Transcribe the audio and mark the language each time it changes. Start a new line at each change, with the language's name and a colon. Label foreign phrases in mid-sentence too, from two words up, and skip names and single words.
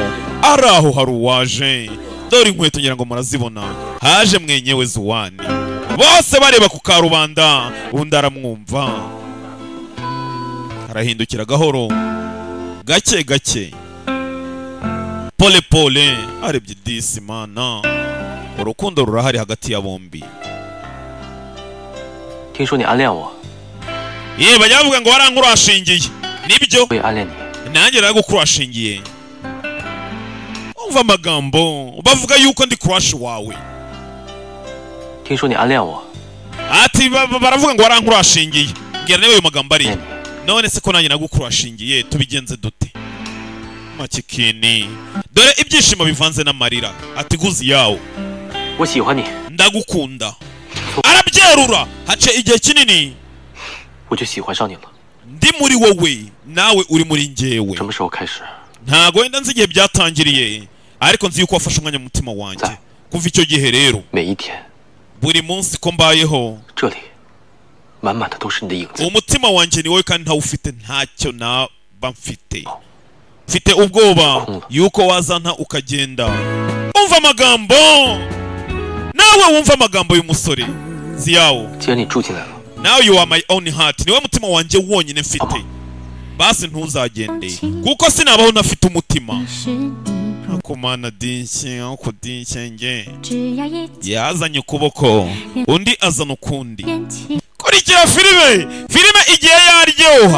Kinyarwanda: Ari aho hari uwaje, dore inkweto ngira ngo murazibona, haje mwenyewe Zuwani, bose bareba ku karubanda, undi aramwumva, arahindukira gahoro gake gake,
Swahili: pole pole,
Kinyarwanda: arebye disi mana, urukundo rurahari hagati ya bombi.
Chinese: 听说你暗恋我，
Kinyarwanda: Ye bajya bavuga ngo warankurashingiye, nibyo
Chinese: 我也暗恋你。
Kinyarwanda: nanjye naragukurashingiye. Umva amagambo bavuga yuko ndi crush wawe.
Chinese: 听说你暗恋我，
Kinyarwanda: Ati baravuga ngo warankurashingiye, ngira nawe ayo magambo ari. None se ko nanjye nagukurashingiye tubigenze dute? Makikini, dore ibyishimo bivanze n'amarira. Ati guzi yawo,
Chinese: 我喜欢你，
Kinyarwanda: ndagukunda. Arabyerura, hace igihe kinini
Chinese: 我就喜欢上你了。
Kinyarwanda: ndi muri wowe, nawe uri muri njyewe.
Chinese: 什么时候开始？
Kinyarwanda: Ntago wenda nzi igihe byatangiriye, ariko nzi yuko wafashe umwanya mu mutima wanjye. Kuva icyo gihe rero,
Chinese: 每一天，
Kinyarwanda: buri munsi ko mbayeho,
Chinese: 这里满满的都是你的影子。
Kinyarwanda: umutima wanjye ni wowe kandi ntawufite, ntacyo naba mfite. Mfite ubwoba yuko wazanta ukagenda. Umva amagambo, nawe wumva amagambo y'umusore Ziyawo.
Chinese: 既然你住进来了，
English: Now you are my own heart,
Kinyarwanda: niwe mutima wanjye wonyine mfite. Basi ntuzagende, kuko sinabaho ntafite umutima. Akumana dinshye, ako dinshye nge. Yazanye ukuboko, undi azana ukundi. Kurikira filime igihe yaryoha.